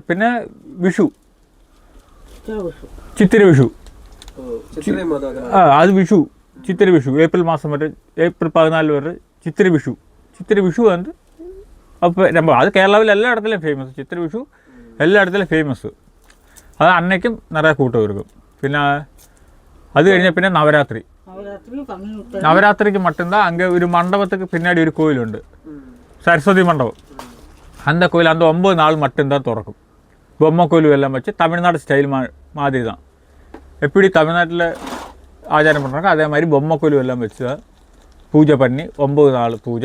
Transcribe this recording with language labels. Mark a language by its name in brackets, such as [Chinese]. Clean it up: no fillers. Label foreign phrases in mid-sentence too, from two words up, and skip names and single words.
[Tamil] പിന്നെ விஷு, சித்திரை விஷு. அது விஷு, சித்திரை விஷு. ஏப்ரல் மாதம் வரை, ஏப்ரல் 14 வரை சித்திரை விஷு. சித்திரை விஷு வந்து அப்போ நம்ம அது கேரளாவில் எல்லா இடத்துலையும் ஃபேமஸ். சித்திரை விஷு எல்லா இடத்துலையும் ஃபேமஸ்ஸு. அது அன்னைக்கும் நிறையா கூட்டம் இருக்கும். [Malayalam] പിന്നെ அது കഴിഞ്ഞ പിന്നെ [Tamil] நவராத்திரிக்கு மட்டும்தான் அங்கே ஒரு மண்டபத்துக்கு பின்னாடி ஒரு கோயில் உண்டு, சரஸ்வதி மண்டபம். அந்த கோயில் அந்த 9 நாள் மட்டும்தான் திறக்கும். பொம்மை கோயில் எல்லாம் வச்சு தமிழ்நாடு ஸ்டைல் மாதிரி தான். எப்படி தமிழ்நாட்டில் ஆச்சாரம் பண்ணுறாங்க அதே மாதிரி பொம்மை கோயில் எல்லாம் வச்சு தான் பூஜை பண்ணி 9 நாள் பூஜை.